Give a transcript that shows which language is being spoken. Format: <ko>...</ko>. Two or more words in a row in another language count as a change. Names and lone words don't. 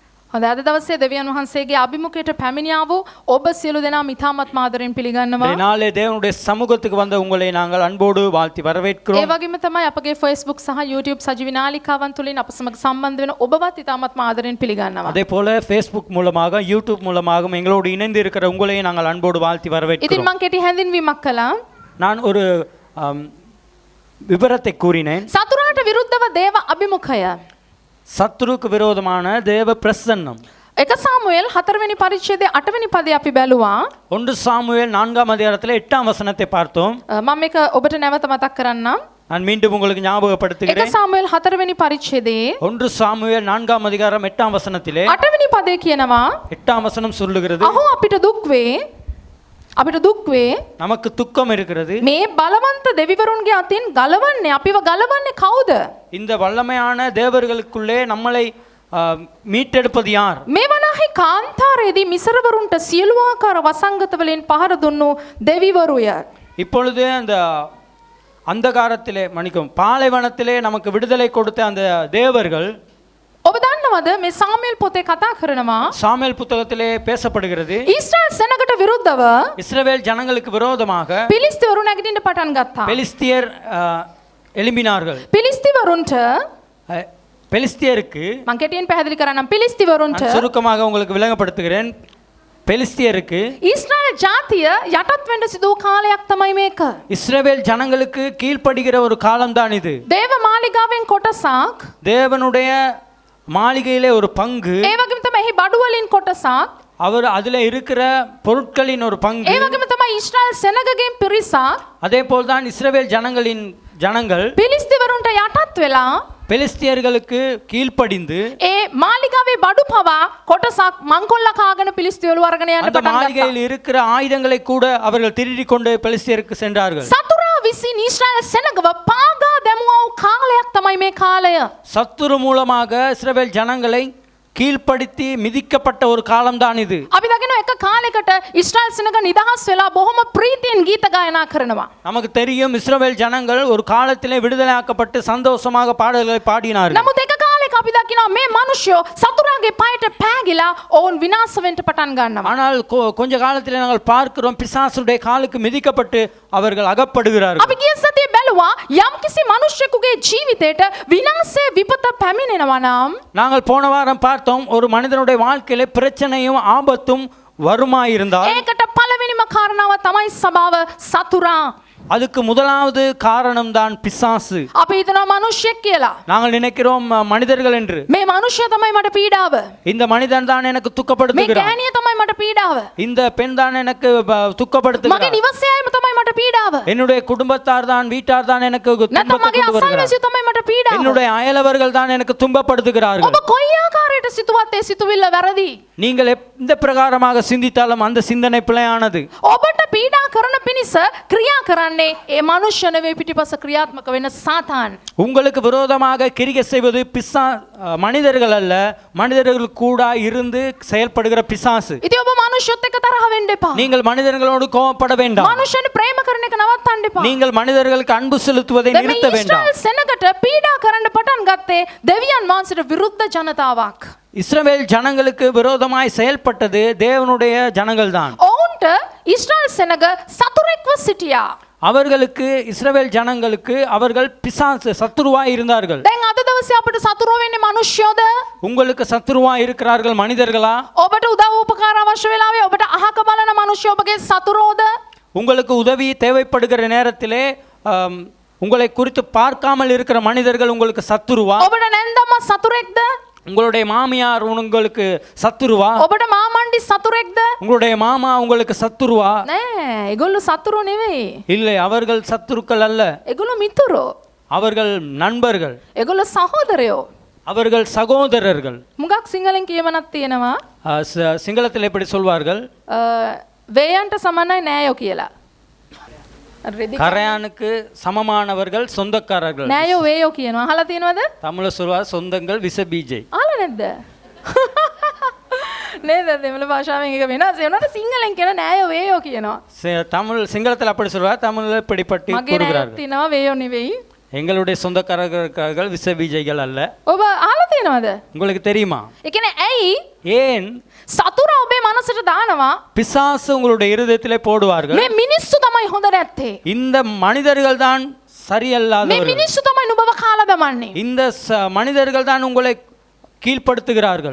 <si>හොඳයි අද දවසේ දෙවියන් වහන්සේගේ අභිමුඛයට පැමිණියා වූ ඔබ සියලු දෙනා මිතාමත් මාදරෙන් පිළිගන්නවා.</si> <ta>இந்த நாளே தேவனுடைய சமூகத்துக்கு வந்த உங்களை நாங்கள் அன்போடு வாழ்த்தி வரவேற்கிறோம்.</ta> <si>ඒ වගේම තමයි අපගේ Facebook සහ YouTube සජීවී නාලිකාවන් තුලින් අප සමග සම්බන්ධ වෙන ඔබවත් ඉතාමත් ආදරෙන් පිළිගන්නවා.</si> <ta>அதே போல Facebook மூலமாக YouTube மூலமாக எங்களோடு இணைந்து இருக்கிற உங்களையும் நாங்கள் அன்போடு வாழ்த்தி</ta> <si>ඉතින්</si> <ta>வரவேற்கிறோம்.</ta> <si>මම කෙටි හැඳින්වීමක් කළා.</si> <ta>நான் ஒரு விவரத்தை கூறினேன்.</ta> <si>සතුරාට විරුද්ධව දේව අභිමුඛය.</si> <ta>சத்துருக்கு விரோதமான தேவ பிரசன்னம்.</ta> <si>එක සාමුවෙල් 4 වෙනි පරිච්ඡේදයේ 8 වෙනි පදේ අපි බැලුවා.</si> <ta>1 சாமுவேல் 4ஆம் அதிகாரத்தில் 8ஆம் வசனத்தை பார்த்தோம்.</ta> <si>මම මේක ඔබට නැවත මතක් කරන්නම්.</si> <ta>நான் மீண்டும் உங்களுக்கு</ta> <si>එක</si> <ta>ஞாபகப்படுத்துகிறேன்.</ta> <si>සාමුවෙල් 4 වෙනි පරිච්ඡේදයේ</si> <ta>1 சாமுவேல் 4ஆம் அதிகாரம் 8ஆம் வசனத்திலே</ta> <si>8 වෙනි පදේ කියනවා</si> <ta>8ஆம் வசனம் சொல்லுகிறது,</ta> <si>අහෝ අපිට දුක් වේ</si> <ta>நமக்கு துக்கம் இருக்கிறது.</ta> <si>මේ බලවන්ත දෙවිවරුන්ගේ අතින් ගලවන්නේ අපිව ගලවන්නේ කවුද?</si> <ta>இந்த வல்லமையான தேவர்களுக்குள்ளே நம்மளை மீட்டெடுப்பது யார்?</ta> <si>මේ වනාහි කාන්තාරයේදී මිසරවරුන්ට සියලු ආකාර වසංගත වලින් පහර දුන්නු දෙවිවරුය.</si> <ta>இப்பொழுது அந்த அந்தகாரத்திலே பாலைவனத்திலே நமக்கு விடுதலை கொடுத்த அந்த தேவர்கள்</ta> <si>ඔබ දන්නවද මේ සාමුවෙල් පොතේ කතා කරනවා</si> <ta>சாமுவேல் புத்தகத்திலே பேசப்படுகிறது.</ta> <si>ඊශ්‍රායල් සෙනගට විරුද්ධව</si> <ta>இஸ்ரவேல் ஜனங்களுக்கு விரோதமாக</ta> <si>පිලිස්තිවරු නැගිටින්න පටන් ගත්තා.</si> <ta>பெலிஸ்தியர் எழும்பினார்கள்.</ta> <si>පිලිස්තිවරුන්ට</si> <ta>பெலிஸ்தியருக்கு</ta> <si>මම කෙටියෙන් පැහැදිලි කරන්නම්. පිලිස්තිවරුන්ට</si> <ta>நான் சுருக்கமாக உங்களுக்கு விளங்கப்படுத்துகிறேன். பெலிஸ்தியருக்கு</ta> <si>ඊශ්‍රායල් ජාතිය යටත් වෙන්න සිදු වූ කාලයක් තමයි මේක.</si> <ta>இஸ்ரவேல் ஜனங்களுக்கு கீழ்ப்படுகிற ஒரு காலம்தான் இது.</ta> <si>දේව මාලිගාවෙන් කොටසක්</si> <ta>தேவனுடைய மாளிகையிலே ஒரு பங்கு,</ta> <si>ඒ වගේම තමයි එහි බඩු වලින් කොටසක්,</si> <ta>அவர் அதுல இருக்கிற பொருட்களின் ஒரு பங்கு,</ta> <si>ඒ වගේම තමයි ඊශ්‍රායල් සෙනගගෙන් පිරිසක්</si> <ta>அதே போல்தான் இஸ்ரவேல் ஜனங்கள்</ta> <si>පිලිස්තිවරුන්ට යටත් වෙලා</si> <ta>பெலிஸ்தியர்களுக்கு கீழ்ப்படிந்து</ta> <si>ඒ මාලිගාවේ බඩු පවා කොටසක් මංකොල්ල කාගෙන පිලිස්තිවරු අරගෙන යන්න</si> <ta>அந்த</ta> <si>පටන්</si> <ta>மாளிகையில்</ta> <si>ගත්තා.</si> <ta>இருக்கிற ஆயுதங்களை கூட அவர்கள் திருடி கொண்டு பெலிஸ்தியருக்கு சென்றார்கள்.</ta> <si>සතුරා විසින් ඊශ්‍රායල් සෙනගව පාගා දැමුවා වූ කාලයක් තමයි මේ කාලය.</si> <ta>சத்துரு மூலமாக இஸ்ரவேல் ஜனங்களை கீழ்ப்படுத்தி மிதிக்கப்பட்ட ஒரு காலம்தான் இது.</ta> <si>අපි දකිනවා එක කාලයකට ඊශ්‍රායල් සෙනග නිදහස් වෙලා බොහොම ප්‍රීතියෙන් ගීත ගායනා කරනවා.</si> <ta>நமக்கு தெரியும், இஸ்ரவேல் ஜனங்கள் ஒரு காலத்திலே விடுதலையாக்கப்பட்டு சந்தோஷமாக பாடல்களை பாடினார்கள்.</ta> <si>නමුත් එක කාලයක අපි දකිනවා මේ මිනිස්සු සතුරාගේ පයට පෑගිලා ඔවුන් විනාශ වෙන්න පටන් ගන්නවා.</si> <ta>ஆனால் கொஞ்ச காலத்திலே நாங்கள் பார்க்கிறோம், பிசாசுடைய காலுக்கு மிதிக்கப்பட்டு அவர்கள் அகப்படுகிறார்கள்.</ta> <si>අපි ගිය සතියේ බැලුවා යම්කිසි මිනිසෙකුගේ ජීවිතයට විනාශයේ විපත පැමිණෙනවා නම්</si> <ta>நாங்கள் போன வாரம் பார்த்தோம், ஒரு மனிதனுடைய வாழ்க்கையிலே பிரச்சனையும் ஆபத்தும் வருமாயிருந்தால்</ta> <si>ඒකට පළවෙනිම කාරණාව තමයි සබාව සතුරා.</si> <ta>அதுக்கு முதலாவது காரணம் தான் பிசாசு.</ta> <si>අපි හිතනවා මිනිස්සෙක් කියලා.</si> <ta>நாங்கள் நினைக்கிறோம் மனிதர்கள் என்று.</ta> <si>මේ මිනිස්සයා තමයි මට පීඩාව.</si> <ta>இந்த மனிதன் தான் எனக்கு</ta> <si>මේ</si> <ta>துக்கப்படுத்துகிறான்,</ta> <si>ගෑණිය තමයි මට පීඩාව.</si> <ta>இந்த பெண் தான் எனக்கு</ta> <si>මගේ</si> <ta>துக்கப்படுத்துகிறார்,</ta> <si>නිවසේ අයම තමයි මට පීඩාව.</si> <ta>என்னுடைய குடும்பத்தார் தான் வீட்டார் தான் எனக்கு</ta> <si>නැත්නම්</si> <ta>துன்பத்தை</ta> <si>මගේ</si> <ta>கொண்டு வருகிறார்,</ta> <si>අසල්වැසියෝ තමයි මට පීඩාව.</si> <ta>என்னுடைய அயலவர்கள் தான் எனக்கு துன்பப்படுத்துகிறார்கள்.</ta> <si>ඔබ කොයි ආකාරයට සිතුවත් ඒ සිතුවිල්ල වැරදි.</si> <ta>நீங்கள் எந்த பிரகாரமாக சிந்தித்தாலும் அந்த சிந்தனை பிழையானது.</ta> <si>ඔබට පීඩා කරන පිණිස ක්‍රියා කරන්නේ ඒ මනුෂ්‍ය නෙවෙයි පිටිපස ක්‍රියාත්මක වෙන සාතාන්.</si> <ta>உங்களுக்கு விரோதமாக கிரியை செய்வது மனிதர்கள் அல்ல, மனிதர்கள் கூட இருந்து செயல்படுகிற பிசாசு.</ta> <si>ඉතින් ඔබ මනුෂ්‍යත් එක්ක තරහ වෙන්න එපා.</si> <ta>நீங்கள் மனிதர்களோடு கோபப்பட வேண்டாம்.</ta> <si>මනුෂ්‍යයන් ප්‍රේම කරන එක නවත්තන්න එපා.</si> <ta>நீங்கள் மனிதர்களுக்கு அன்பு செலுத்துவதை</ta> <si>දැන් මේ</si> <ta>நிறுத்த வேண்டாம்.</ta> <si>ඊශ්‍රායල් සෙනගට පීඩා කරන්න පටන් ගත්තේ දෙවියන් වහන්සේට විරුද්ධ ජනතාවක්.</si> <ta>இஸ்ரவேல் ஜனங்களுக்கு விரோதமாய் செயல்பட்டது தேவனுடைய ஜனங்கள் தான்.</ta> <si>ඔවුන්ට ඊශ්‍රායල් සෙනග සතුරෙක්ව සිටියා.</si> <ta>அவர்களுக்கு இஸ்ரவேல் ஜனங்களுக்கு அவர்கள் பிசாசு சத்துருவாய் இருந்தார்கள்.</ta> <si>දැන් අද දවසේ අපිට සතුරෝ වෙන්නේ මනුෂ්‍යයෝද?</si> <ta>உங்களுக்கு சத்துருவாய் இருக்கிறார்கள் மனிதர்களா?</ta> <si>ඔබට උදව් උපකාර අවශ්‍ය වෙලාවේ ඔබට අහක බලන මනුෂ්‍යයෝ ඔබගේ සතුරෝද?</si> <ta>உங்களுக்கு உதவி தேவைப்படுகிற நேரத்திலே உங்களை குறித்து பார்க்காமல் இருக்கிற மனிதர்கள் உங்களுக்கு சத்துருவா?</ta> <si>ඔබට නැන්දම්ම සතුරෙක්ද?</si> <ta>உங்களுடைய மாமியார் உங்களுக்கு சத்துருவா?</ta> <si>ඔබට මාමණ්ඩි සතුරෙක්ද?</si> <ta>உங்களுடைய மாமா உங்களுக்கு சத்துருவா?</ta> <si>නෑ, ඒගොල්ලෝ සතුරු නෙවෙයි.</si> <ta>இல்லை, அவர்கள் சத்துருக்கள் அல்ல,</ta> <si>ඒගොල්ලෝ මිතුරෝ.</si> <ta>அவர்கள் நண்பர்கள்,</ta> <si>ඒගොල්ලෝ සහෝදරයෝ.</si> <ta>அவர்கள் சகோதரர்கள்.</ta> <si>මුගක් සිංහලෙන් කියමනක් තියෙනවා</si> <ta>சிங்களத்தில் எப்படி சொல்வார்கள்?</ta> <si>වේයන්ට සමානයි නෑයෝ කියලා.</si> <ta>கரையானுக்கு சமமானவர்கள் சொந்தக்காரர்கள்.</ta> <si>නෑයෝ වේයෝ කියනවා. අහලා තියෙනවද?</si> <ta>தமிழ்ல சொல்வார் சொந்தங்கள் விச பீஜை.</ta> <si>අහලා නැද්ද? නේද? දෙමළ භාෂාවෙන් එක වෙනස් වෙනවද? සිංහලෙන් කියන නෑයෝ වේයෝ කියනවා.</si> <ta>தமிழ் சிங்களத்தில் அப்படி சொல்வார், தமிழ்ல இப்படிப்பட்டு</ta> <si>මගේ නෑයෝ</si> <ta>கூறுகிறார்கள்.</ta> <si>තියෙනවා වේයෝ නෙවෙයි.</si> <ta>எங்களுடைய சொந்தக்காரர்கள் விசபீஜைகள் அல்ல.</ta> <si>ඔබ අහලා තියෙනවද?</si> <ta>உங்களுக்கு தெரியுமா?</ta> <si>ඒ කියන්නේ ඇයි</si> <ta>ஏன்</ta> <si>සතුරා ඔබේ මනසට දානවා</si> <ta>பிசாசு உங்களுடைய இருதயத்திலே போடுவார்கள்?</ta> <si>මේ මිනිස්සු තමයි හොඳ නැත්තේ.</si> <ta>இந்த மனிதர்கள் தான்</ta> <si>මේ</si> <ta>சரியல்லாதவர்கள்.</ta> <si>මිනිස්සු තමයි නුඹව කාලා දමන්නේ.</si> <ta>இந்த மனிதர்கள் தான் உங்களை கீழ்ப்படுத்துகிறார்கள்.</ta>